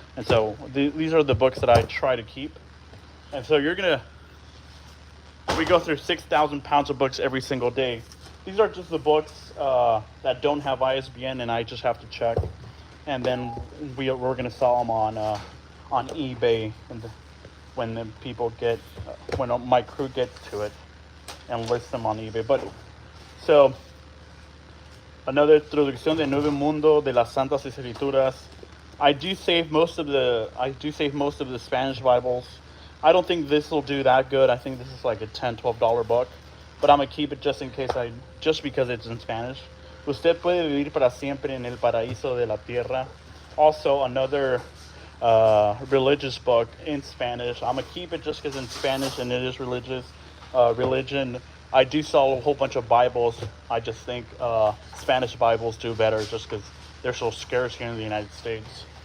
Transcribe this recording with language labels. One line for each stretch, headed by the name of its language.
English: And so these are the books that I try to keep. And so we go through 6,000 pounds of books every single day. These are just the books that don't have ISBN, and I just have to check. And then we're going to sell them on eBay, and when the people when my crew gets to it, and list them on eBay. But so another
Spanish: Traducción del Nuevo Mundo de las Santas Escrituras.
English: I do save most of the Spanish Bibles. I don't think this will do that good. I think this is like a $10-$12 book, but I'm gonna keep it just in case just because it's in Spanish.
Spanish: Usted puede vivir para siempre en el paraíso de la tierra.
English: Also another religious book in Spanish. I'm gonna keep it just because in Spanish and it is religious. Religion. I do sell a whole bunch of Bibles. I just think Spanish Bibles do better just because they're so scarce here in the United States.